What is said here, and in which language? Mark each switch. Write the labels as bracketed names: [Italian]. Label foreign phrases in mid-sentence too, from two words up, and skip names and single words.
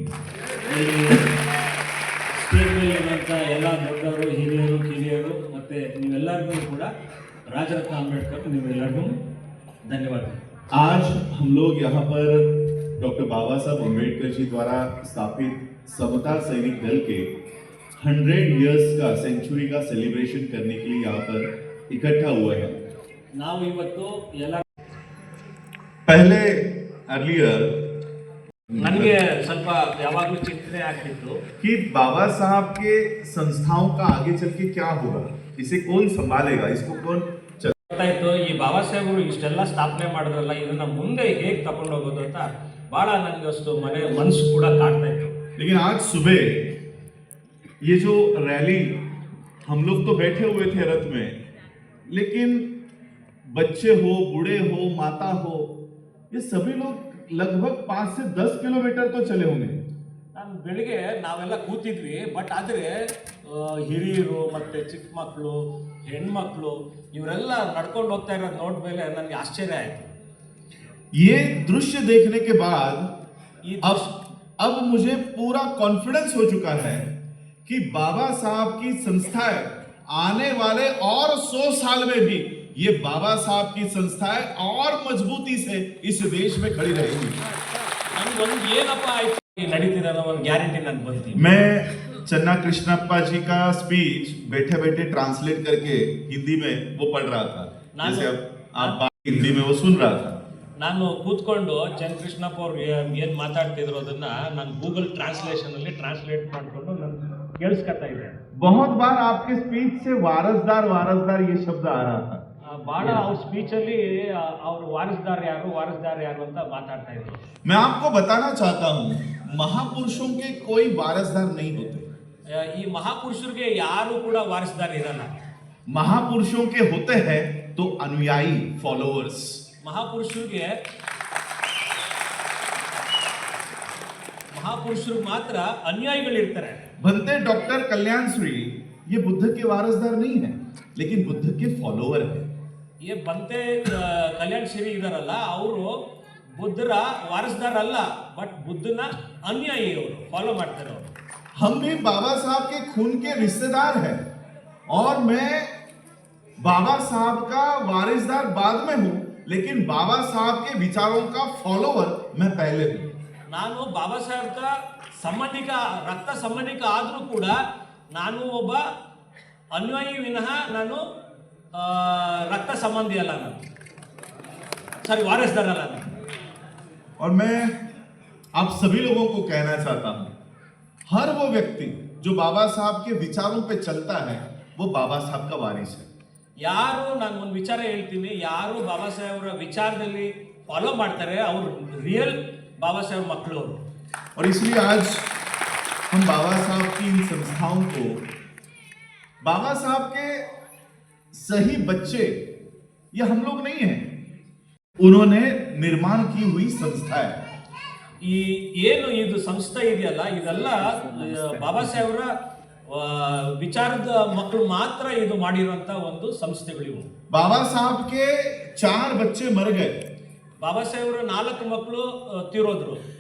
[Kannada] ಸ್ಟೇಜ್ ಮೇಲೆ ಇರುವಂಥ ಎಲ್ಲ ದೊಡ್ಡವರು, ಹಿರಿಯರು, ಕಿರಿಯರು ಮತ್ತು ನೀವೆಲ್ಲರಿಗೂ ಕೂಡ ರಾಜರತ್ನ ಅಂಬೇಡ್ಕರ್ ನೀವೆಲ್ಲರಿಗೂ ಧನ್ಯವಾದ। [Hindi] आज हम लोग यहाँ पर डॉक्टर बाबा साहब अम्बेडकर जी द्वारा स्थापित समता सैनिक दल के 100 इयर्स का सेंचुरी का सेलिब्रेशन करने के लिए यहाँ पर इकट्ठा हुए हैं। [Kannada] ನಾವು ಇವತ್ತು ಎಲ್ಲ [Hindi] पहले अर्लियर [Kannada] ನನಗೆ ಸ್ವಲ್ಪ ಯಾವಾಗಲೂ ಚಿಂತನೆ ಆಗ್ತಿತ್ತು [Hindi] कि बाबा साहब के संस्थाओं का आगे चल के क्या होगा, इसे कौन संभालेगा, इसको कौन [Kannada] ಗೊತ್ತಾಯ್ತು ಈ ಬಾಬಾ ಸಾಹೇಬರು ಇಷ್ಟೆಲ್ಲ ಸ್ಥಾಪನೆ ಮಾಡಿದ್ರಲ್ಲ, ಇದನ್ನ ಮುಂದೆ ಹೇಗೆ ತಗೊಂಡು ಹೋಗೋದು ಅಂತ ಬಹಳ ನನಗೆ ಅಷ್ಟು ಮನಸ್ಸು ಕೂಡ ಕಾಡ್ತಾ ಇತ್ತು। [Hindi] लेकिन आज सुबह ये जो रैली, हम लोग तो बैठे हुए थे रथ में, लेकिन बच्चे हो, बूढ़े हो, माता हो, ये सभी लोग लगभग 5 से 10 किलोमीटर तो चले होंगे। [Kannada] ನಾನು ಬೆಳಿಗ್ಗೆ ನಾವೆಲ್ಲ ಕೂತಿದ್ವಿ, ಬಟ್ ಆದರೆ ಹಿರಿಯರು ಮತ್ತು ಚಿಕ್ಕ ಮಕ್ಕಳು, ಹೆಣ್ಮಕ್ಳು ಇವರೆಲ್ಲ ನಡ್ಕೊಂಡು ಹೋಗ್ತಾ ಇರೋದು ನೋಡ್ಮೇಲೆ ನನಗೆ ಆಶ್ಚರ್ಯ ಆಯಿತು। [Hindi] ये दृश्य देखने के बाद अब मुझे पूरा कॉन्फिडेंस हो चुका है कि बाबा साहब की संस्थाएं आने वाले और 100 साल में भी ये बाबा साहब की संस्थाएं और मजबूती से इस देश में खड़ी रहेगी। [Kannada] ನನಗೊಂದು ಏನಪ್ಪ ಆಯ್ತು ನಡೀತಿದೆ ಅನ್ನೋ ಒಂದು ಗ್ಯಾರಂಟಿ ನನಗೆ ಬಂತು। [Hindi] मैं चन्ना कृष्णप्पा जी का स्पीच बैठे बैठे ट्रांसलेट करके हिंदी में वो पढ़ रहा था, जैसे अब आप हिंदी में वो सुन रहा था। [Kannada] ನಾನು ಕೂತ್ಕೊಂಡು ಚನ್ ಕೃಷ್ಣಪ್ಪ ಅವ್ರು ಏನು ಮಾತಾಡ್ತಿದ್ರು ಅದನ್ನ ನಾನು ಗೂಗಲ್ ಟ್ರಾನ್ಸ್ಲೇಷನ್ ಅಲ್ಲಿ ಟ್ರಾನ್ಸ್ಲೇಟ್ ಮಾಡಿಕೊಂಡು ನಾನು ಕೇಳಿಸ್ಕೊತಾ ಇದ್ದೆ। [Hindi] बहुत बार आपके स्पीच से वारसदार वारसदार ये शब्द आ रहा था। [Kannada] ಬಹಳ ಅವ್ರ ಸ್ಪೀಚ್ ಅಲ್ಲಿ ಅವ್ರು ವಾರಸ್ದಾರ್ ಯಾರು ಅಂತ ಮಾತಾಡ್ತಾ ಇದ್ರು। [Hindi] मैं आपको बताना चाहता हूँ, महापुरुषों के कोई वारसदार नहीं होते। [Kannada] ಈ ಮಹಾಪುರುಷರಿಗೆ ಯಾರು ಕೂಡ ವಾರಸ್ದಾರ ಇರಲ್ಲ। [Hindi] महापुरुषों के होते हैं तो अनुयायी, फॉलोअर्स। [Kannada] ಮಹಾಪುರುಷರು ಮಾತ್ರ ಅನುಯಾಯಿಗಳಿರ್ತಾರೆ। [Hindi] बनते डॉक्टर कल्याण श्री ये बुद्ध के वारसदार नहीं है, लेकिन बुद्ध के फॉलोअर है। [Kannada] ये ಬಂತೆ ಕಲ್ಯಾಣ್ ಶ್ರೀ ಇದಾರಲ್ಲ, ಅವರು ಬುದ್ಧರ ವಾರಸ್ದಾರ ಅಲ್ಲ, ಬಟ್ ಬುದ್ಧನ ಅನುಯಾಯಿ, ಅವರು ಫಾಲೋ ಮಾಡ್ತಾರೆ ಅವರು। [Hindi] हम भी बाबा साहब के खून के रिश्तेदार हैं, और मैं बाबा साहब का वारिसदार बाद में हूं, लेकिन बाबा साहब के विचारों का फॉलोअर मैं पहले हूं। [Kannada] ನಾನು ಬಾಬಾ ಸಾಹೇಬ್ ಸಂಬಂಧಿಕ, ರಕ್ತ ಸಂಬಂಧಿಕ ಆದರೂ ಕೂಡ ನಾನು ಒಬ್ಬ ಅನ್ಯಾಯಿ ವಿನಃ ನಾನು ರಕ್ತ ಸಂಬಂಧಿ ಅಲ್ಲ, ನಾನು ಸಾರಿ ವಾರಸ್ದಾರ ಅಲ್ಲ ನಾನು। [Hindi] और मैं आप सभी लोगों को कहना चाहता हूं, हर वो व्यक्ति जो बाबा साहब के विचारों पे चलता है वो बाबा साहब का वारिस है। [Kannada] ಯಾರು ನಾನು ಒಂದು ವಿಚಾರ ಹೇಳ್ತೀನಿ, ಯಾರು ಬಾಬಾ ಸಾಹೇಬ್ರ ವಿಚಾರದಲ್ಲಿ ಫಾಲೋ ಮಾಡ್ತಾರೆ ಅವ್ರು ರಿಯಲ್ ಬಾಬಾ ಸಾಹೇಬ್ ಮಕ್ಕಳು ಅವರು. [Hindi] और इसलिए आज हम बाबा साहब की इन संस्थाओं को बाबा साहब के सही बच्चे ये हम लोग नहीं हैं, उन्होंने निर्माण की हुई संस्था है. [Kannada] ಈ ಏನು ಇದು ಸಂಸ್ಥೆ ಇದೆಯಲ್ಲ ಇದೆಲ್ಲ ಬಾಬಾ ಸಾಹೇಬ್ರ ವಿಚಾರದ ಮಕ್ಕಳು ಮಾತ್ರ ಇದು ಮಾಡಿರುವಂತ ಒಂದು ಸಂಸ್ಥೆಗಳಿವು. [Hindi] बाबा साहब के 4 बच्चे मर गए, [Kannada] ಬಾಬಾ ಸಾಹೇಬ್ರ 4 ಮಕ್ಕಳು ತೀರೋದ್ರು.